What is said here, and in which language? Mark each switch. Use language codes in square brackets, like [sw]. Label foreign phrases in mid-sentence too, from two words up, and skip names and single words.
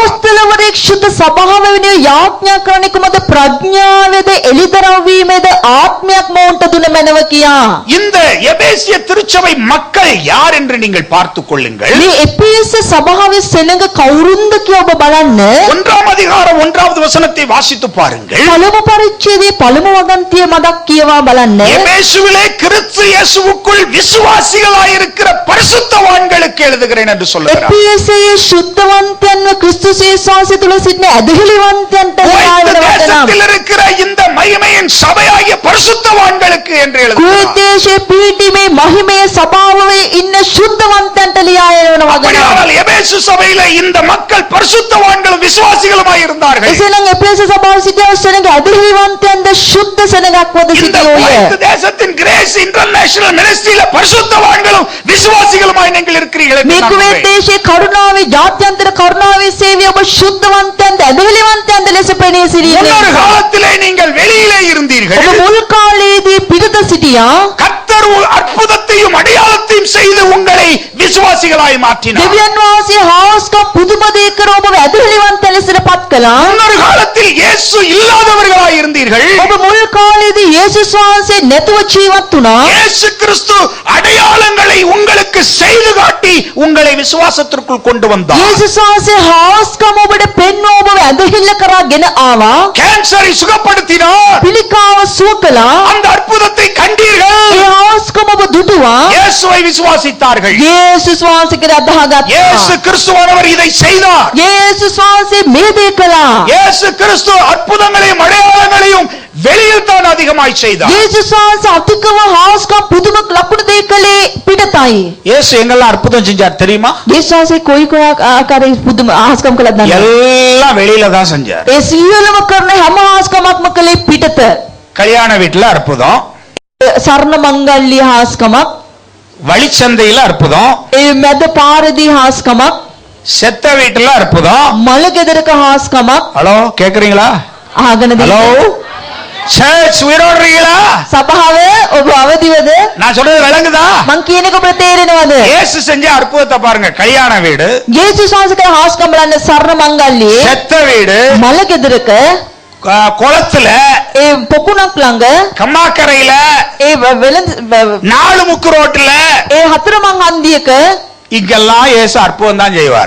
[si] අපෝස්තලවරයෙක් ශුද්ධ සභාව වෙනුවෙන් යාඥා කරන්නේ කුමද? ප්‍රඥාවේද එළිදරව් වීමේද ආත්මයක් මොවුන්ට දුන මැනව කියා. [ta] இந்த எபேசிய திருச்சபை மக்கள் யார் என்று நீங்கள் பார்த்துக் கொள்ளுங்கள். [si] මේ එපේස සභාවේ සෙනඟ කවුරුන්ද කියලා ඔබ බලන්න. [ta] 1ஆம் அதிகாரம் 1வது வசனத்தை வாசித்து பாருங்கள். [si] පළමු පරිච්ඡේදයේ පළමු වගන්තිය මදක් කියවා බලන්න. [ta] எபேசுவிலே கிறிஸ்து இயேசுவுக்குள் விசுவாசிகளாய் இருக்கிற பரிசுத்தவான்களுக்கு எழுதுகிறேன் என்று சொல்லுகிறார். [si] එපේසයේ ශුද්ධව ඇදහිලිවන්තයන්ව ක්‍රිස්තුස් විශ්වාසය තුල සිටින ඇදහිලිවන්තයන්ට න්‍යාය [ta] குவைத் [si] වෙන වදනම් [ta] தேசத்தில் இருக்கிற இந்த மகிமையின் சபையாகிய பரிசுத்தவான்களுக்கு என்று [si] කුවේත් [ta] எழுதுகிறார். [si] දේශයේ පිහිටීමේ මහිමයේ ස්වභාවයේ ඉන්න ශුද්ධවන්තයන්ට ලියාය වෙන වදනම් [ta] அப்படியானால் எபேசு சபையில இந்த மக்கள் பரிசுத்தவான்களும் விசுவாசிகளுமாய் இருந்தார்கள். [si] එසේනම් එපේස සභාවේ සිටින සෙනඟ ඇදහිලිවන්තයන්ද ශුද්ධ සෙනඟක්වද [ta] இந்த [si] සිටියෝය. [ta] குவைத் தேசத்தின் கிரேஸ் இன்டர்நேஷனல் மினிஸ்ட்ரியில பரிசுத்தவான்களும் விசுவாசிகளுமாய் நீங்கள் இருக்கிறீர்கள் என்று [si] මේ [ta] நான் [si] කුවේත් [ta] நம்புகிறேன். [si] දේශයේ කරුණාවේ ජාත්‍යන්තර කරුණාවේ සේවය ඔබ ශුද්ධවන්තයන්ද ඇදහිලිවන්තයන්ද ලෙස පෙනී සිටින [ta] முன்னொரு காலத்திலே நீங்கள் வெளியிலே இருந்தீர்கள். [si] ඔබ මුල් කාලයේදී පිටත සිටියා. [ta] கர்த்தர் அற்புதத்தையும் அடையாளத்தையும் செய்து உங்களை விசுவாசிகளாய் மாற்றினார். [si] දෙවියන් වහන්සේ හාස්කම් පුදුම දේ කර ඔබව ඇදහිලිවන්ත ලෙසට පත් කළා. [ta] முன்னொரு காலத்தில் இயேசு இல்லாதவர்களாய் இருந்தீர்கள். [si] ඔබ මුල් කාලයේදී යේසුස් වහන්සේ නැතුව ජීවත් වුණා. [ta] இயேசு கிறிஸ்து அடையாளங்களை உங்களுக்கு செய்து காட்டி உங்களை விசுவாசத்திற்குள் கொண்டு வந்தார். [si] යේසුස් වහන්සේ හාස්කම් ඔබට පෙන්වා ඔබව ඇදහිල්ල කරගෙන ආවා. [ta] கேன்சரை சுகப்படுத்தினார். [si] පිළිකාව සුව කළා. [ta] அந்த அற்புதத்தை கண்டீர்கள். [si] ඒ හාස්කම් ඔබ දුටුවා. [ta] இயேசுவை விசுவாசித்தார்கள். [si] යේසුස් වහන්සේ කියලා අදහගත්තා. [ta] இயேசு கிறிஸ்துவானவர் இதை செய்தார். [si] යේසුස් වහන්සේ මේ දේ කළා. [ta] இயேசு கிறிஸ்து அற்புதங்களையும் அடையாளங்களையும் வெளியில் தான் அதிகமாய் செய்தார். [si] යේසුස් වහන්සේ අතිකව හාස්කම් පුදුම ලකුණු දේ කළේ පිටතයි. [ta] இயேசு எங்கெல்லாம் அற்புதம் செஞ்சார் தெரியுமா? [si] යේසුස් වහන්සේ කොයි ආකාරයේ පුදුම හාස්කම් කළාද දන්නවද? [ta] எல்லாம் வெளியில தான் செஞ்சார். [si] ඒ සියලුම කරන හැම හාස්කමක්ම කළේ පිටත. [ta] கல்யாண வீட்டுல அற்புதம், [si] සරණ මංගල්‍ය හාස්කමක්, [ta] வழிச்சந்தையில அற்புதம், [si] ඒ මැද පාරදී හාස්කමක්, [ta] செத்த வீட்டுல அற்புதம். [si] මල ගෙදරක හාස්කමක්. [ta] ஹலோ கேக்குறீங்களா? [si] ආගෙන [en] hello church [ta] உயிரோடுறீங்களா? [si] සභාව ඔබ අවදිවද? [ta] நான் சொல்றது விளங்குதா? [si] මං කියන එක ඔබට තේරෙනවද? [ta] இயேசு செஞ்ச அற்புதத்தை பாருங்க. கல்யாண வீடு, [si] යේසුස් වහන්සේ කළ හාස්කම් බලන්න සරණ මංගල්‍යයේ [ta] செத்த வீடு, [si] මල ගෙදරක [ta] குளத்துல, [si] ඒ පොකුණක් ළඟ [ta] கம்மாக்கரையில, [si] ඒ වෙළඳ [ta] நாலு முக்கு ரோட்டுல, [si] ඒ හතරමං හන්දියක [ta] இங்கெல்லாம் இயேசு அற்புதம் தான் செய்வார்.